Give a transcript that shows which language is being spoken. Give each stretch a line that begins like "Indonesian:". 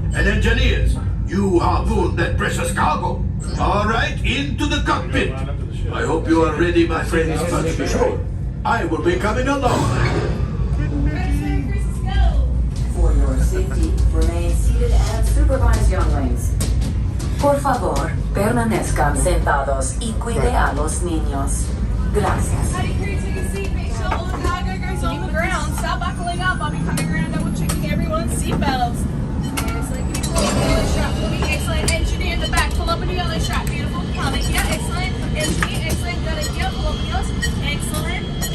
English: And engineers, you harpoon that precious cargo. All right, into the cockpit. I hope you are ready, my friends, but be sure, I will be coming along. For your safety, remain seated and supervise younglings.
Spanish: Por favor, permanezcan sentados y cuide a los niños. Gracias.
English: How do you take a seat? Make sure all the cargo's on the ground. Stop buckling up. I'll be coming around. Double checking everyone's seatbelts. Excellent. Can you pull up the yellow strap for me? Excellent. Engineer in the back. Pull up the yellow strap. Beautiful. Pilot. Yeah. Excellent. Engineer. Excellent. Got it. Yeah. Pull up the yours. Excellent.